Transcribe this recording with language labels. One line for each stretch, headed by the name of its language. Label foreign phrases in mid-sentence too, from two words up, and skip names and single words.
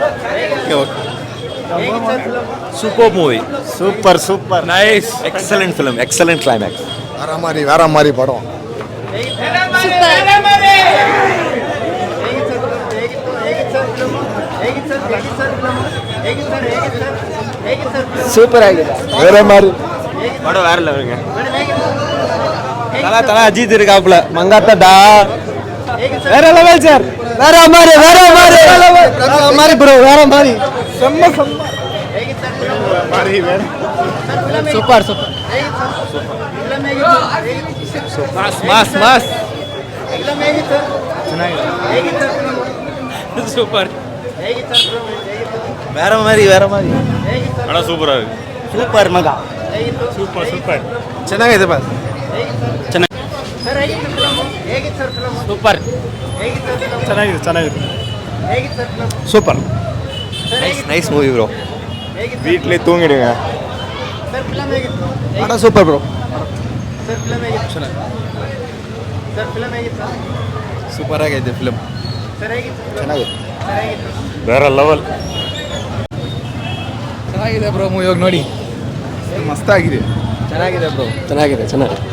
English: Super movie, super nice, excellent film, excellent climax. ವಾರ ಮಾರಿ ಪಡ
Kannada: ಸೂಪರ್ ಆಗಿದೆ.
Tamil: வேற லெவலுங்க. தல அஜித் இருக்காப்ல மங்காத்தடா வேற லெவல் சார். வேற மாதிரி ப்ரோ, வேற மாதிரி. செம்ம
English: super mass super.
Tamil: வேற மாதிரி
Kannada: ಅಣ್ಣ ಸೂಪರ್ ಆಗಿದೆ. ಸೂಪರ್ ಮಗ. ಸೂಪರ್ ಚೆನ್ನಾಗಿದೆ ಬಸ್. ಸೂಪರ್. ಚೆನ್ನಾಗಿದೆ. ಸೂಪರ್.
English: Nice movie bro.
Tamil: வீட்டிலே தூங்கிடுங்க. படம் சூப்பர் ப்ரோ.
Kannada: ಸರ್ ಫಿಲಮ್ ಹೇಗಿತ್ತು ಸರ್ ಫಿಲಮ್ ಹೇಗಿತ್ತು ಸೂಪರ್ ಆಗೈತೆ ಫಿಲಮ್. ಸರ್ ಹೇಗಿತ್ತು ಚೆನ್ನಾಗಿದೆ. ಸರ್ ಹೇಗಿತ್ತು ಬೇರೆ ಲೆವೆಲ್. ಚೆನ್ನಾಗಿದೆ
English: bro movie
Kannada: ಹೋಗಿ ನೋಡಿ. ಮಸ್ತಾಗಿದೆ. ಚೆನ್ನಾಗಿದೆ ಬ್ರೋ ಚೆನ್ನಾಗಿದೆ ಚೆನ್ನಾಗಿದೆ.